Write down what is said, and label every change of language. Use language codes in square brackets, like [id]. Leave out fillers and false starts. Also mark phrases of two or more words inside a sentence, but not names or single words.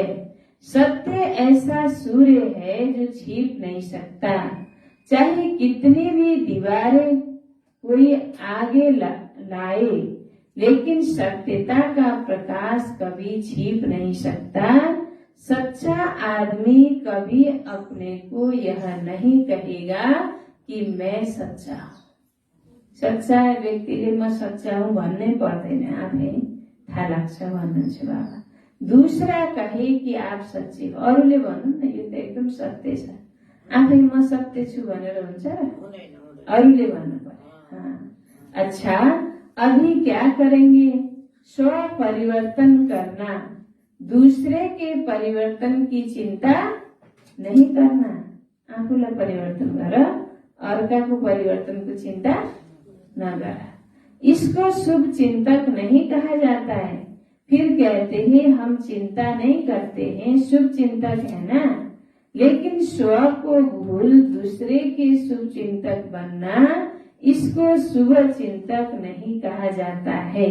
[hi] सत्य ऐसा सूर्य है जो छिप नहीं सकता, चाहे कितनी भी दीवारें कोई आगे लाए, लेकिन सत्यता का प्रकाश कभी छिप नहीं सकता। सच्चा आदमी कभी अपने को यह नहीं कहेगा कि मैं सच्चा हूँ। [ne] सच्चा व्यक्तिले म [hi] सच्चा हूँ [ne] भन्नै पर्दैन, आफै थाहा लाग्छ भन्नुहुन्छ बाबा। [hi] दूसरा कहे कि आप सच्चे हो, [ne] अरूले भन्नु न यो त एकदम सत्य छ, आफै म सत्य छु भनेर हुन्छ, अरूले भन्नु पर्यो। [hi] अच्छा, अभी क्या करेंगे? स्व परिवर्तन करना, दूसरे के परिवर्तन की चिंता नहीं करना। [ne] आफूलाई परिवर्तन गर, अर्काको परिवर्तनको चिंता न कर। [hi] इसको शुभ चिंतक नहीं कहा जाता है। फिर कहते हैं हम चिंता नहीं करते हैं, शुभ चिंतक है ना। लेकिन स्व को भूल दूसरे के शुभ चिंतक बनना, इसको शुभ चिंतक नहीं कहा जाता है।